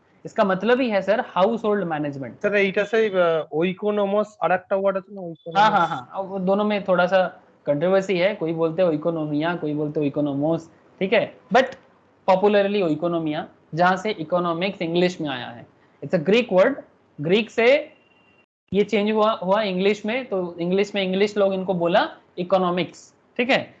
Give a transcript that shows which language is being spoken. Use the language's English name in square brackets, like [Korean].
[Hindi] इसका मतलब ही है sir house hold management. [Bangla] Sir এইটা সেই ওইকোনোমস আরেকটা ওয়ার্ড আছে না [Hindi] हाँ [Bangla] ওইকোনোমস? [Hindi] हाँ हाँ, अब वो दोनों में थोड़ा सा कंट्रोवर्सी है, कोई बोलते हैं इकोनोमिया, कोई बोलते हैं इकोनोमोस, ठीक है, बट पॉपुलरली इकोनोमिया, जहां से इकोनॉमिक्स इंग्लिश में आया है। It's a Greek word, Greek से ये चेंज हुआ इंग्लिश में, तो इंग्लिश में इंग्लिश लोग इनको बोला इकोनॉमिक्स, ठीक है।